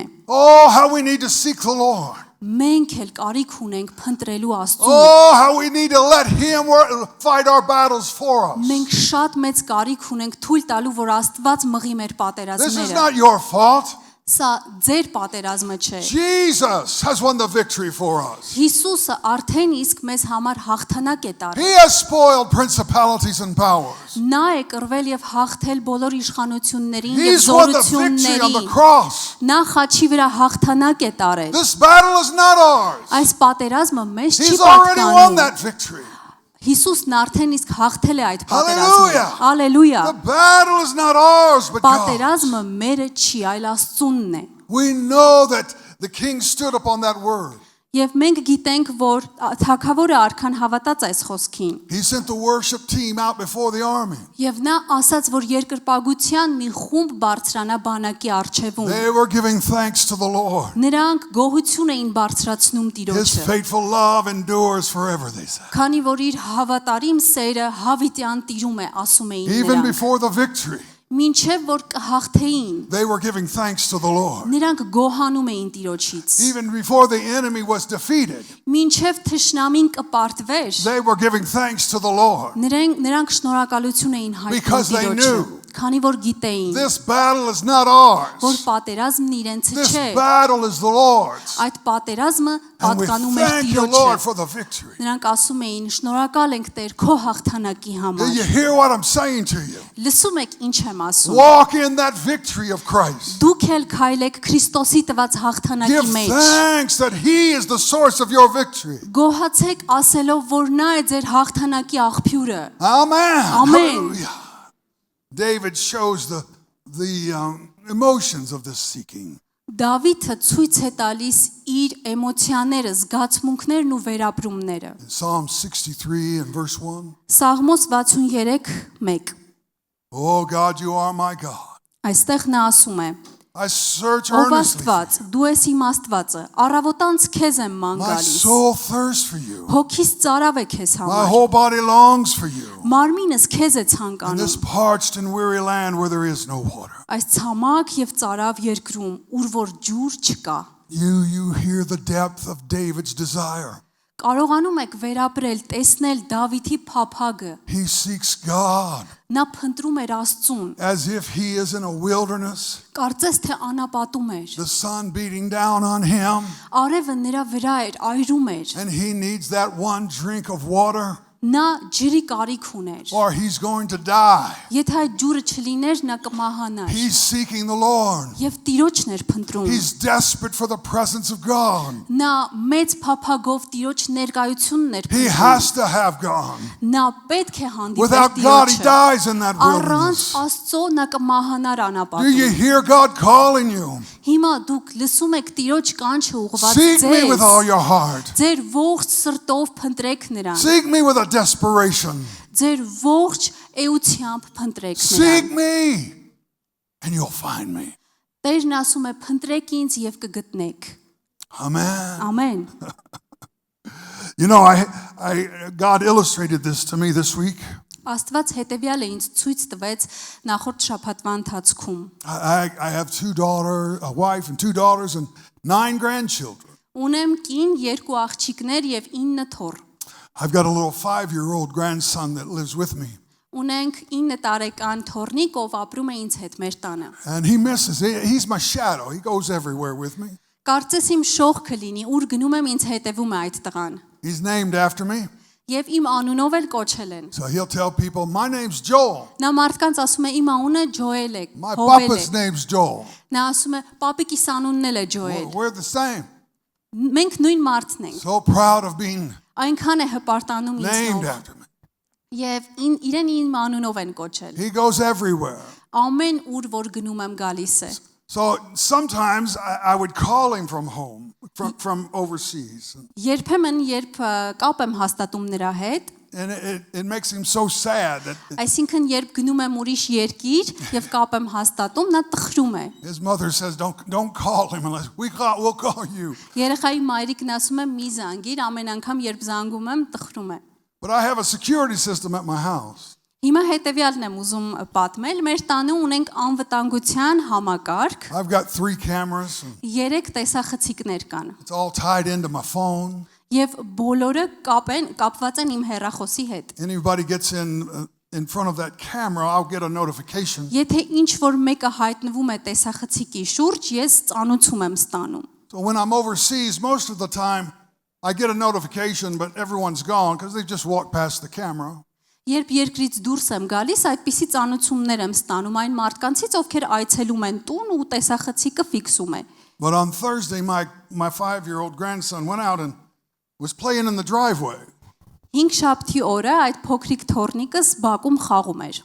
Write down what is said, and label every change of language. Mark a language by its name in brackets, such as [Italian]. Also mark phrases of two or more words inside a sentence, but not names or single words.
[English] Oh, how we need to seek the Lord. [Armenian] Մենք էլ կարիք ունենք փնտրելու Աստծուն։ [English] Oh, how we need to let him fight our battles for us. [Armenian] Մենք շատ մեծ կարիք ունենք թույլ տալու, որ Աստված մղի մեր [English] This is [Armenian] պատերազմները։ [English] not your fault. [Armenian] Սա ձեր պատերազմը չէ։ [English] Jesus has won the victory for us. [Armenian] Հիսուսը արդեն իսկ մեզ համար հաղթանակ է տարել։ [English] He has spoiled principalities and powers. [Armenian] Նա է կռվել եւ հաղթել բոլոր իշխանություններին եւ [English] He's won the victory on the [Armenian] զորություններին։ [English] cross. [Armenian] Նա խաչի վրա հաղթանակ է տարել։ [English] This battle is not ours. [Armenian] Այս պատերազմը մեզ չի [English] He's already won [Armenian] պատկանում։ [English] that victory. [Armenian] Հիսուսն արդեն իսկ հաղթել է այդ [English] Hallelujah. [Armenian] պատերազմը։ Ալելույա։ [English] The battle is not ours, but God's. [Armenian] Պատերազմը մերը չի, այլ Աստծունն է։ [English] We know that the king stood upon that word. [Armenian] Եվ մենք գիտենք, որ թագավորը արքան հավատաց այս խոսքին։ [English] He sent the worship team out before the army. [Armenian] Եվ նա ասաց, որ երկրպագության մի խումբ բարձրանա բանակի առջևում։ [English] They were giving thanks to the Lord. [Armenian] Նրանք գոհություն էին բարձրացնում [English] His [Armenian] Տիրոջը։ [English] faithful love endures forever, they said. [Armenian] Քանի որ իր հավատարիմ սերը հավիտյան տիրում է, ասում էին [English] Even [Armenian] նրանք։ [English] before the victory, [Armenian] Մինչև որ կհաղթեին, [English] they were giving thanks to the Lord. [Armenian] նրանք գոհանում էին Տիրոջից։ [English] Even before the enemy was defeated, [Armenian] Մինչև թշնամին կպարտվեր, [English] they were giving thanks to the Lord. [Armenian] նրանք շնորհակալություն էին [English] Because they [Armenian] հայտնում [English] knew. [Armenian] Տիրոջը, քանի որ գիտեին, [English] This battle is not ours. [Armenian] որ պատերազմն իրենցը [English] This [Armenian] չէ, [English] battle is the Lord's. [Armenian] այդ պատերազմը [English] And we [Armenian] պատկանում էր [English] thank you, Lord, [Armenian] Տիրոջը։ [English] for the victory. [Armenian] Նրանք ասում էին, շնորհակալ ենք Տեր քո հաղթանակի [English] Do [Armenian] համար։ [English] you hear what I'm saying to you? [Armenian] Լսում եք ինչ եմ ասում։ [English] Walk in that victory of Christ. [Armenian] Դուք էլ քայլեք Քրիստոսի տված [English] Give [Armenian] հաղթանակի մեջ։ [English] thanks that He is the source of your victory. [Armenian] Գոհացեք ասելով, որ նա է ձեր հաղթանակի աղբյուրը։ [English] Amen. Amen. Hallelujah. David shows the emotions of this seeking. [Armenian] Դավիթը ցույց է տալիս իր էմոցիաները, զգացմունքներն ու վերապրումները։ [English] In Psalm 63 and verse 1. [Armenian] Սաղմոս 63:1 [English] Oh God, you are my God. [Armenian] Այստեղ նա ասում է. [English] I search [Armenian] Ով [English] earnestly. [Armenian] Աստված, դու ես իմ Աստվածը, առավոտանց քեզ եմ ման [English] My [Armenian] գալիս։ [English] soul thirsts for you. [Armenian] Հոգիս ծարավ է քեզ [English] My [Armenian] համար։ [English] whole body longs for you. [Armenian] Մարմինս քեզ է [English] In [Armenian] ցանկանում։ [English] this parched and weary land where there is no water. [Armenian] Այս ցամաք եւ ծարավ երկրում, ուր որ ջուր չկա։ [English] You hear the depth of David's desire. [Armenian] Կարողանում եք վերապրել, տեսնել Դավիթի փափագը։ [English] He seeks God [Armenian] Նա փնտրում էր Աստծուն։ [English] as if he is in a wilderness, [Armenian] Կարծես թե անապատում էր։ [English] the sun beating down on him, [Armenian] Արևը նրա վրա էր, այրում էր։ [English] and he needs that one drink of water [Armenian] Նա ջրի կարիք ուներ։ [English] or he's going to die. [Armenian] Եթե այդ ջուրը չլիներ, նա կմահանար։ [English] He's seeking the Lord. [Armenian] Եվ Տիրոջն էր փնտրում։ [English] He's desperate for the presence of God. [Armenian] Նա մեծ փափագով Տիրոջ ներկայությունն էր [English] He [Armenian] փնտրում։ [English] has to have God. [Armenian] Նա պետք է հանդիպեր [English] Without God, he [Armenian] Տիրոջը։ [English] dies in that [Armenian] Առանց [English] wilderness. [Armenian] Աստծո նա կմահանար [English] Do you [Armenian] անապատում։ [English] hear God calling you? [Armenian] Հիմա դուք լսում եք Տիրոջ կանչը ուղղված [English] Seek me with all [Armenian] ձեզ։ [English] your heart. [Armenian] Ձեր ողջ սրտով փնտրեք նրան։ [English] Seek me with a desperation. [Armenian] Ձեր ողջ էությամբ փնտրեք [English] Seek [Armenian] նրան։ [English] me, and you'll find me. [Armenian] Տերն ասում է փնտրեք ինձ եւ կգտնեք։ [English] Amen. [Armenian] Ամեն։ [English] You know, God illustrated this to me this week. [Armenian] Աստված հետևյալը ինձ ցույց տվեց նախորդ շաբաթվա ընթացքում։ [English] I have a wife and 2 daughters and 9 grandchildren. [Armenian] Ունեմ կին, 2 աղջիկներ եւ 9 թոռ։ [English] I've got a little 5-year-old grandson that lives with me. [Armenian] Ունենք 9 տարեկան թոռնիկ, ով ապրում է ինձ հետ մեր տանը։ [English] And he's my shadow. He goes everywhere with me. [Armenian] Կարծես իմ շողքը լինի, ուր գնում եմ ինձ հետևում է այդ տղան։ [English] He's named after me. [Armenian] Եվ իմ անունով էլ կոչել են։ [English] So he'll tell people, my name's Joel. [Armenian] Նա մարդկանց ասում է իմ անունը Ջոել է, [English] My [Armenian] Հովել է։ [English] papa's name's Joel. [Armenian] Նա ասում է պապիկիս անունն էլ է Ջոել։ [English] We're the same. [Armenian] Մենք նույն մարդն ենք։ [English] So proud of being [Armenian] Այնքան է հպարտանում [English] named [Armenian] ինձնով։ [English] after me. [Armenian] Եվ իրեն իմ անունով են կոչել։ [English] He goes everywhere. [Armenian] Ամեն ուր որ գնում եմ գալիս է։ [English] So sometimes I would call him from home, from overseas. [Armenian] Երբեմն երբ կապ եմ հաստատում նրա հետ, [English] And it makes him so sad that [Armenian] այսինքն երբ գնում եմ ուրիշ երկիր եւ կապ եմ հաստատում, նա տխրում է։ [English] his mother says, don't call him unless we'll call you. [Armenian] Երեխայի մայրիկն ասում է մի զանգիր, ամեն անգամ երբ զանգում եմ, տխրում է։ [English] But I have a security system at my house. [Armenian] Հիմա հետեւյալն եմ ուզում պատմել, մեր տանը ունենք անվտանգության համակարգ, [English] I've got 3 cameras. And [Armenian] 3 տեսախցիկներ կան։ [English] it's all tied into my phone. [Armenian] Եվ բոլորը կապված են իմ հեռախոսի հետ։ [English] Anybody gets in front of that camera, I'll get a notification. [Armenian] Եթե ինչ որ մեկը հայտնվում է տեսախցիկի շուրջ, ես ծանուցում եմ ստանում։ [English] So when I'm overseas, most of the time I get a notification, but everyone's gone because they just walked past the camera. [Armenian] Երբ երկրից դուրս եմ գալիս, այդպիսի ծանուցումներ եմ ստանում այն մարդկանցից, ովքեր այցելում են տուն ու տեսախցիկը ֆիքսում է։ [English] But on Thursday, my 5-year-old grandson went out and was playing in the driveway. [Armenian] 5 շաբթի օրը այդ փոքրիկ թոռնիկս բակում խաղում էր։